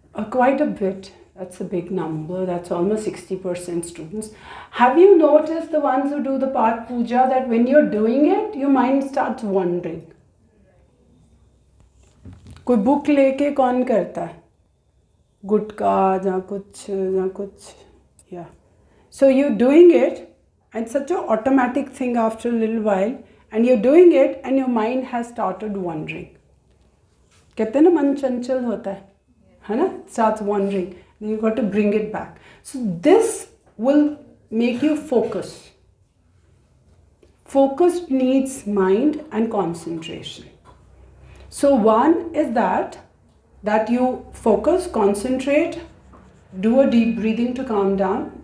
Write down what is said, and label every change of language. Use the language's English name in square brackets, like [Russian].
[English] Quite a bit. That's a big number. That's almost 60% students. Have you noticed the ones who do the Part Puja that when you're doing it, your mind starts wandering? [Hindi] कोई book लेके कौन करता है? गुटका या कुछ yeah. [English] So you're doing it, and such an automatic thing after a little while, and you're doing it, and your mind has started wandering. [Hindi] कहते हैं ना मन चंचल होता है ना? [English] Starts wandering. Then you got to bring it back. So this will make you focus. Focus needs mind and concentration. So one is that you focus, concentrate, do a deep breathing to calm down.